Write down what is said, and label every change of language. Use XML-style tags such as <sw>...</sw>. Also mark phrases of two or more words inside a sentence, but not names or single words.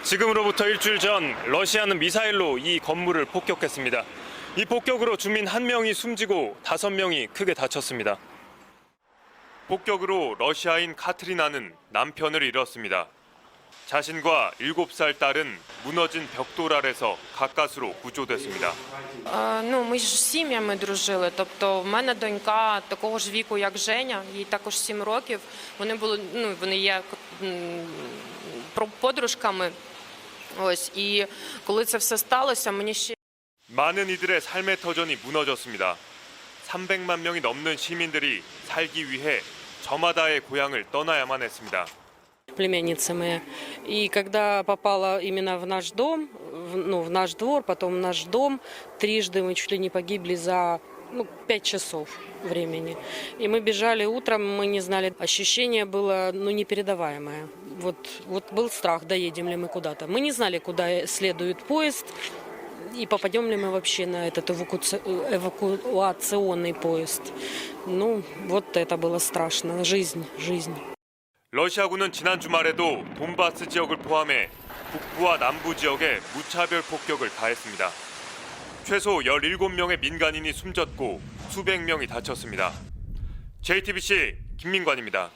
<ko>지금으로부터 일주일 전 러시아는 미사일로 이 건물을 폭격했습니다. 이 폭격으로 주민 1명이 숨지고 5명이 크게 다쳤습니다. 폭격으로 러시아인 카트리나는 남편을 잃었습니다. 자신과 7살 딸은 무너진 벽돌 아래서 가까스로 구조됐습니다.</ko> <uk>Ми ж з сім'ями дружили. Тобто в мене донька такого ж віку, як Женя, їй також 7 років. Вони є подружками. Ось, і коли це все сталося, мені ще</uk> <ko>많은 이들의 삶의 터전이 무너졌습니다. 300만 명이 넘는 시민들이 살기 위해 저마다의 고향을 떠나야만 했습니다.</ko> <ru>племянницами. И когда попала именно в наш дом, в наш двор, потом в наш дом, трижды мы чуть ли не погибли за 5 часов времени. И мы бежали утром, мы не знали, ощущение было непередаваемое. Вот был страх, доедем ли мы куда-то. Мы не знали, куда следует поезд, и попадем ли мы вообще на этот эвакуационный поезд. Вот это было страшно. Жизнь.</ru> <ko>러시아군은 지난 주말에도 돈바스 지역을 포함해 북부와 남부 지역에 무차별 폭격을 가했습니다. 최소 17명의 민간인이 숨졌고 수백 명이 다쳤습니다. JTBC 김민관입니다.</ko>